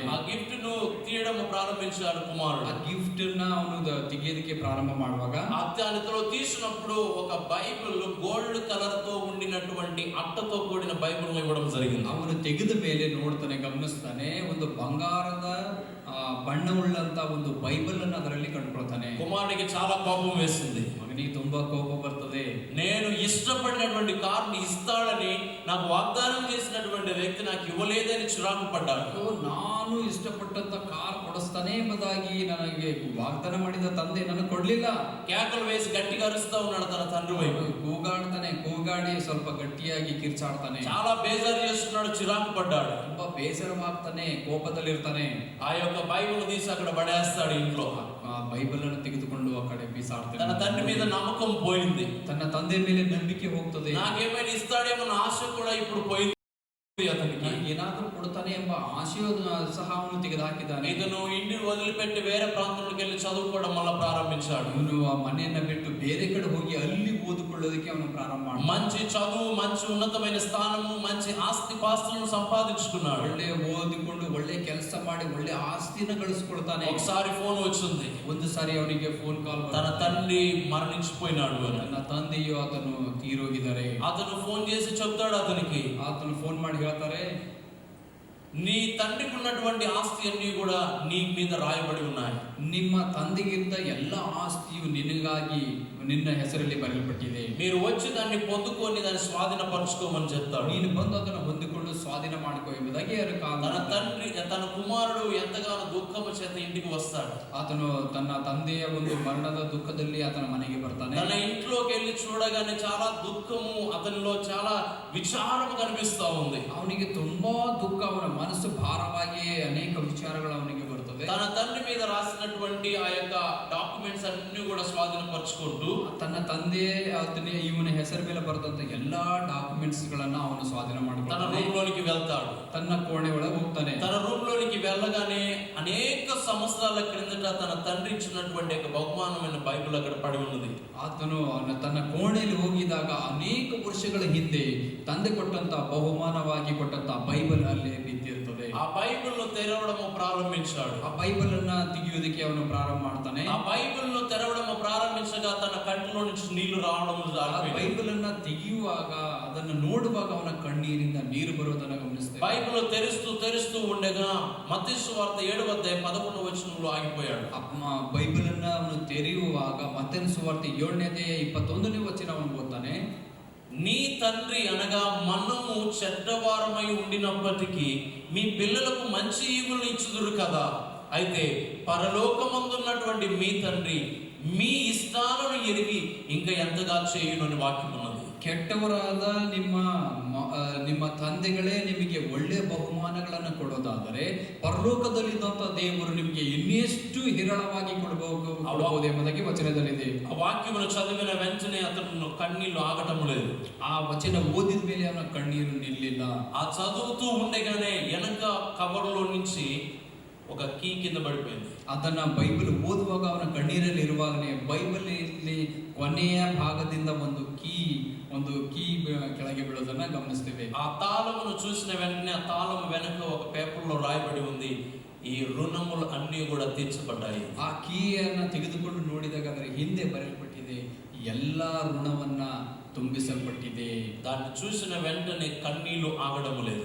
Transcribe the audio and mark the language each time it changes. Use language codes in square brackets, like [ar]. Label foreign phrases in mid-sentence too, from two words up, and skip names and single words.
[te] ఆ గిఫ్ట్ ను తీయడం ప్రారంభించాడు కుమారుడు. [kn] ಆ ಗಿಫ್ಟ್ ನ ಅವನು ತೆಗೆಯೋದಕ್ಕೆ ಪ್ರಾರಂಭ ಮಾಡುವಾಗ [te] అతనితో తీసినప్పుడు ఒక బైబిల్ [en] gold colour [te] తో ఉండినటువంటి అట్టతో కూడిన బైబిల్ ఇవ్వడం జరిగింది. [kn] ಅವನು ತೆಗೆದ ಮೇಲೆ ನೋಡ್ತಾನೆ, ಗಮನಿಸ್ತಾನೆ, ಒಂದು ಬಂಗಾರದ ಬಣ್ಣವುಳ್ಳಂತ ಒಂದು ಬೈಬಲ್ ಅನ್ನು ಅದರಲ್ಲಿ ಕಂಡುಕೊಳ್ತಾನೆ. [te] కుమారుడికి చాలా కోపం వేసింది. [kn] ಮಗನಿಗೆ ತುಂಬಾ ಕೋಪ ಬರ್ತದೆ. [te] నేను ఇష్టపడినటువంటి కారుని ఇస్తాడని నాకు వాగ్దానం చేసినటువంటి వ్యక్తి నాకు ఇవ్వలేదని చిరాకు పడ్డాడు. [kn] ನಾನು ಇಷ್ಟಪಟ್ಟಂತ ಕಾರ್ ಕೊಡಿಸ್ತಾನೆ ಎಂಬುದಾಗಿ ನನಗೆ ವಾಗ್ದಾನ ಮಾಡಿದ ತಂದೆ ನನಗೆ ಕೊಡ್ಲಿಲ್ಲ. [te] కేకలు వేసి గట్టిగా అరుస్తా ఉన్నాడు తన తండ్రి వైపు. [kn] ಕೂಗಾಡ್ತಾನೆ, ಕೂಗಾಡಿ ಸ್ವಲ್ಪ ಗಟ್ಟಿಯಾಗಿ ಕಿರ್ಚಾಡ್ತಾನೆ. [te] చాలా బేజారు చేస్తున్నాడు, చిరాకు పడ్డాడు. [kn] ತುಂಬಾ ಬೇಸರವಾಗ್ತಾನೆ, ಕೋಪದಲ್ಲಿರ್ತಾನೆ. [te] ఆ యొక్క బైబిల్ తీసి అక్కడ పడేస్తాడు ఇంట్లో. [kn] ಆ ಬೈಬಲ್ ಅನ್ನು ತೆಗೆದುಕೊಂಡು ಆ ಕಡೆ ಬೀಸಾಡ್ತಾನೆ. [te] తన తండ్రి మీద నమ్మకం పోయింది. [kn] ತನ್ನ ತಂದೆ ಮೇಲೆ ನಂಬಿಕೆ ಹೋಗ್ತದೆ. [te] నాకేమైనా ఇస్తాడేమో ఆశ కూడా ఇప్పుడు పోయింది అతనికి. [kn] ಏನಾದ್ರೂ ಕೊಡ್ತಾನೆ ಎಂಬ ಆಶಯ ಸಹ ಅವನು ತೆಗೆದುಹಾಕಿದ್ದಾನೆ. [te] ఇతను ఇంటిని వదిలిపెట్టి వేరే ప్రాంతంలోకి వెళ్ళి చదువుకోవడం వల్ల ప్రారంభించాడు. [kn] ಅವನು ಆ ಮನೆಯನ್ನ ಬಿಟ್ಟು ಬೇರೆ ಕಡೆ ಹೋಗಿ ಅಲ್ಲಿ ಓದಿಕೊಳ್ಳೋದಕ್ಕೆ ಅವನು ಪ್ರಾರಂಭ ಮಾಡಿದ. [te] మంచి చదువు, మంచి ఉన్నతమైన స్థానము, మంచి ఆస్తి పాస్తులను సంపాదించుకున్నాడు. [kn] ಒಳ್ಳೆ ಓದಿಕೊಂಡು ಒಳ್ಳೆ ಕೆಲಸ ಮಾಡಿ ಒಳ್ಳೆ ಆಸ್ತಿನ ಗಳಿಸ್ಕೊಳ್ತಾನೆ. [te] ఒకసారి ఫోన్ వచ్చింది. [kn] ಒಂದು ಸಾರಿ ಅವನಿಗೆ [en] phone call [te] తన తండ్రి మరణించిపోయినాడు అని. [kn] ನನ್ನ ತಂದೆಯು ಆತನು ತೀರೋಗಿದ್ದಾರೆ. [te] అతను ఫోన్ చేసి చెప్తాడు అతనికి, [kn] ಆತನು ಫೋನ್ ಮಾಡಿ ಹೇಳ್ತಾರೆ, [te] నీ తండ్రికి ఉన్నటువంటి ఆస్తి అన్ని కూడా నీ మీద రాయబడి ఉన్నాయి. [kn] ನಿಮ್ಮ ತಂದೆಗಿದ್ದ ಎಲ್ಲ ಆಸ್ತಿಯು ನಿನಗಾಗಿ ನಿನ್ನ ಹೆಸರಲ್ಲಿ ಬರೆಯಲ್ಪಟ್ಟಿದೆ. [te] మీరు వచ్చి దాన్ని పొందుకొని దాన్ని స్వాధీనపరచుకోమని చెప్తాడు. [kn] ನೀನು ಬಂದು ಅದನ್ನು ಹೊಂದಿಕೊಂಡು ಸ್ವಾಧೀನ ಮಾಡಿಕೊ ಎಂಬುದಾಗಿ [te] తన తండ్రి తన కుమారుడు ఎంతగానో దుఃఖము చేత ఇంటికి వస్తాడు. [kn] ಆತನು ತನ್ನ ತಂದೆಯ ಒಂದು ಮರಣದ ದುಃಖದಲ್ಲಿ ಆತನ ಮನೆಗೆ ಬರ್ತಾನೆ. [te] తన ఇంట్లోకి వెళ్ళి చూడగానే చాలా దుఃఖము, అతనిలో చాలా విచారము కనిపిస్తా ఉంది. [kn] ಅವನಿಗೆ ತುಂಬಾ ದುಃಖ, ಅವನ ಮನಸ್ಸು ಭಾರವಾಗಿ ಅನೇಕ ವಿಚಾರಗಳು ಅವನಿಗೆ ಬರ್ತದೆ. [te] తన తండ్రి మీద రాసినటువంటి ఆ యొక్క డాక్యుమెంట్స్ అన్ని కూడా స్వాధీనపరచుకుంటూ [kn] ತನ್ನ ತಂದೆ ಇವನ ಹೆಸರು ಮೇಲೆ ಬರೆದಂತ ಎಲ್ಲಾ ಡಾಕ್ಯುಮೆಂಟ್ಸ್ ಗಳನ್ನ ಅವನು ಸ್ವಾಧೀನ [te] తన [kn] ಮಾಡ್ತಾನೆ. [te] రూమ్ లోనికి వెళ్తాడు. [kn] ತನ್ನ ಕೋಣೆ ಒಳಗೆ ಹೋಗ್ತಾನೆ. [te] తన రూమ్ లోనికి వెళ్ళగానే అనేక సంవత్సరాల క్రిందట తన తండ్రి ఇచ్చినటువంటి ఒక బహుమానమైన బైబిల్ అక్కడ పడి ఉన్నది. [kn] ಆತನು ತನ್ನ ಕೋಣೆಯಲ್ಲಿ ಹೋಗಿದಾಗ ಅನೇಕ ವರ್ಷಗಳ ಹಿಂದೆ ತಂದೆ ಕೊಟ್ಟಂತ ಬಹುಮಾನವಾಗಿ ಕೊಟ್ಟಂತ ಬೈಬಲ್ ಅಲ್ಲಿ ಬಿದ್ದಿರ್ತದೆ. [te] ఆ బైబిల్ ను తెరవడం ప్రారంభించాడు. [kn] ಆ ಬೈಬಲ್ ಅನ್ನ ತೆಗೆಯುವುದಕ್ಕೆ ಅವನು ಪ್ರಾರಂಭ ಮಾಡ್ತಾನೆ. [te] ఆ బైబిల్ ను తెరవడం ప్రారంభించగా తన కంటిలో నుంచి నీళ్లు రావడం [kn] ಬೈಬಲ್ ಅನ್ನ ತೆಗೆಯುವಾಗ, ಅದನ್ನು ನೋಡುವಾಗ ಅವನ ಕಣ್ಣೀರಿಂದ ನೀರು ಬರುವುದನ್ನು ಗಮನಿಸ್ತೇವೆ. [te] బైబిల్ తెరుస్తూ ఉండగా మత్తయి సువార్త 7:11 ఆగిపోయాడు. [kn] ಬೈಬಲ್ ಅನ್ನ ಅವನು ತೆರೆಯುವಾಗ ಮತ್ತೇನು ಸುವಾರ್ತೆ 7:21 ಅವನು ಓದ್ತಾನೆ. [te] నీ తండ్రి అనగా మనము చెడ్డవారమై ఉండినప్పటికీ మీ పిల్లలకు మంచి ఈవులను ఇచ్చుదురు కదా, అయితే పరలోకమందున్నటువంటి మీ తండ్రి మీ ఇష్టాలను ఎరిగి ఇంకా ఎంతగా చేయును అని వాక్యం ఉన్నది. [kn] ಕೆಟ್ಟವರಾದ ನಿಮ್ಮ ತಂದೆಗಳೇ ನಿಮಗೆ ಒಳ್ಳೆ ಬಹುಮಾನಗಳನ್ನು ಕೊಡೋದಾದರೆ ಪರಲೋಕದಲ್ಲಿದ್ದಂಥ ದೇವರು ನಿಮಗೆ ಇನ್ನೆಷ್ಟು ಹೇರಳವಾಗಿ ಕೊಡಬಹುದು ಎಂಬುದಾಗಿ ವಚನದಲ್ಲಿದೆ. [te] ఆ వాక్యమును చదివిన వెంటనే అతను కన్నీళ్లు ఆగటం లేదు. [kn] ಆ ವಚನ ಓದಿದ ಮೇಲೆ ಅವನ ಕಣ್ಣೀರು ನಿಲ್ಲಿಲ್ಲ. [te] ఆ చదువుతూ ఉండగానే వెనక కవర్లో నుంచి ఒక కీ కింద పడిపోయింది. [kn] ಅದನ್ನ ಬೈಬಲ್ ಓದುವಾಗ ಅವನ ಕಣ್ಣೀರಲ್ಲಿ ಇರುವಾಗನೇ ಬೈಬಲ್ ಇಲ್ಲಿ ಕೊನೆಯ ಭಾಗದಿಂದ ಒಂದು ಕೀ ಕೆಳಗೆ ಬೀಳೋದನ್ನ ಗಮನಿಸ್ತೇವೆ. [te] ఆ తాళమును చూసిన వెంటనే ఆ తాళము వెనక ఒక పేపర్లో రాయబడి ఉంది, ఈ రుణములు అన్ని కూడా తీర్చబడ్డాయి. [kn] ಆ ಕೀಯನ್ನು ತೆಗೆದುಕೊಂಡು ನೋಡಿದಾಗ ಅದರ ಹಿಂದೆ ಬರೆಯಲ್ಪಟ್ಟಿದೆ, ಎಲ್ಲಾ ಋಣವನ್ನ ತುಂಬಿಸಲ್ಪಟ್ಟಿದೆ. [te] దాన్ని చూసిన వెంటనే కన్నీళ్లు ఆగడం లేదు.